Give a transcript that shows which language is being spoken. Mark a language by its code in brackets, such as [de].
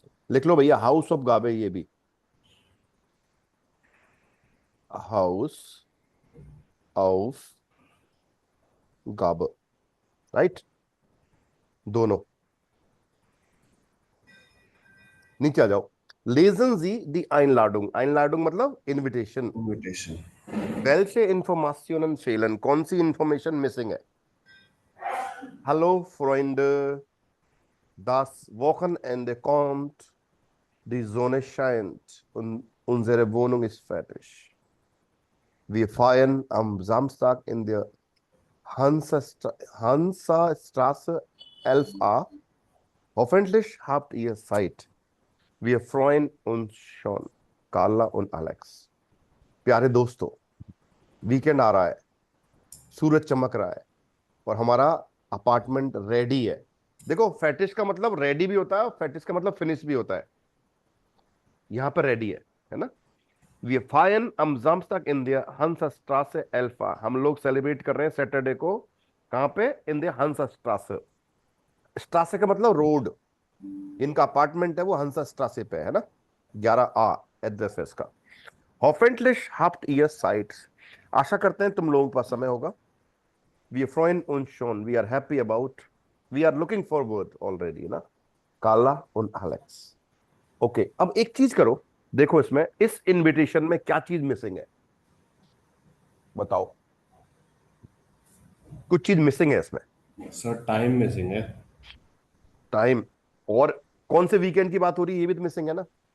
[hi] लिख लो भैया, house of गाबे, ये भी हाउस ऑफ गाब, राइट, दोनों। नीचे आ जाओ। लेजन जी दी आइनलाडुंग, आइनलाडुंग मतलब इनविटेशन। इनविटेशन। वेल्शे इंफॉर्मेशन फेलन, कौन सी इंफॉर्मेशन मिसिंग है? [de] हेलो फ्रेंड, das Wochenende kommt, die Sonne scheint und unsere Wohnung ist fertig. Wir feiern am Samstag in der Hansastraße 11a. Hoffentlich habt ihr Zeit. Wir freuen uns schon. Carla und Alex. [hi] प्यारे दोस्तों, weekend आ रहा है, सूरज चमक रहा है और हमारा apartment ready है। देखो फैटिश का मतलब रेडी भी होता है और फैटिश का मतलब फिनिश भी होता है। यहां पर रेडी है ना। [de] Wir feiern am Samstag in der Hansastraße 11. [hi] हम लोग सेलिब्रेट कर रहे हैं सैटरडे को, कहां पे? In the Hansastraße। स्ट्रासे का मतलब रोड, इनका अपार्टमेंट है वो हंसास्ट्रासे पे है ना, 11A एड्रेस है इसका। [de] Hoffentlich habt ihr Zeit, [hi] आशा करते हैं तुम लोगों के पास समय होगा। [de] Wir freuen uns schon, [en] we are happy about, we are looking forward already [hi] ना, काला और एलेक्स। ओके, अब एक चीज करो, देखो इसमें इस इनविटेशन में क्या चीज मिसिंग है, बताओ। कुछ चीज मिसिंग है इसमें। सर टाइम मिसिंग है। टाइम, और कौन से वीकेंड की बात हो रही है, ये भी तो मिसिंग है ना,